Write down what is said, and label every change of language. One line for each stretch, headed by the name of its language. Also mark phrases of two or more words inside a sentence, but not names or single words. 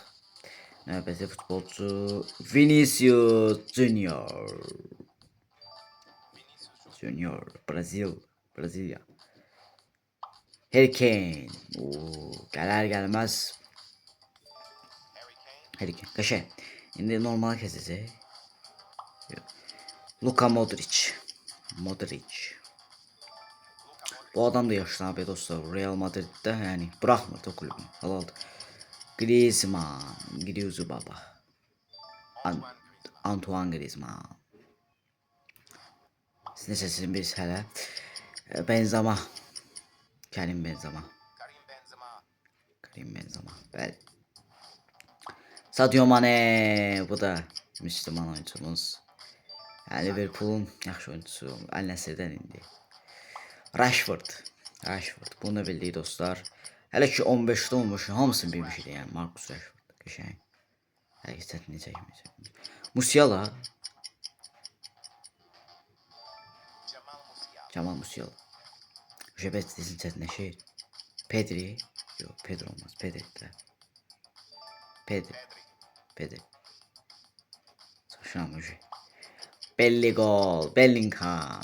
Azerbaijani: Növbəti futbolcu Vinicius Junior. Junior, Brezilya. Harry Kane. Gələr gəlməz. Harry Kane. Qəşəng. İndi normal keçəcək. Luka Modric. Bu adam da yaşlandı dostlar.
Turkish: Real Madrid'de yani bırakmadı o kulübünü.
Azerbaijani: Halaldı. Griezmann baba. Antoine Griezmann. Siz necəsiniz biz hələ? Benzema. Karim Benzema. Bəli. Sadio Mane.
Turkish: Bu da Müslüman oyuncumuz.
Azerbaijani: Yani Liverpool'un yaxşı oyuncusu. Al Nassr'dən indi. Rashford. Bunu bildik dostlar. Hələ ki 15'də olmuş. Hamısını bilmiş idi yəni Marcus Rashford. Qəşəng. Hərəkətini çəkməyəcək. Musiala. Cemal Musiala. Jebet dizin çətinləşir. Pedri. Yok, Pedro olmaz. Pedri. Saçma şey. Bellingham.